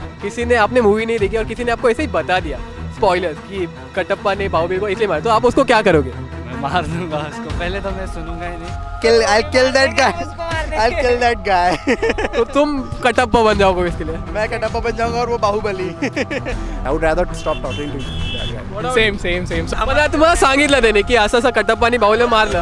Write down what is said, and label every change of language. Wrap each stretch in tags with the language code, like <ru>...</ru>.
<hi>किसी ने, आपने मूवी नहीं देखी और किसी ने आपको ऐसे ही बता दिया स्पॉइलर्स कि कटप्पा ने बाहुबली को इसलिए मारा, तो आप उसको क्या करोगे? मैं मार दूंगा उसको, पहले तो मैं सुनूंगा ही नहीं।</hi> <en>I'll kill that guy. I'll kill that guy.</en> <hi>तो तुम कटप्पा बन जाओगे इसके लिए? मैं कटप्पा बन जाऊंगा और वो Baahubali.</hi> <en>I would rather stop talking to that guy. Same.</en> <mr>मला तुम्हाला सांगितलं त्याने की असं कटप्पानी बाहुबली मारलं,</mr>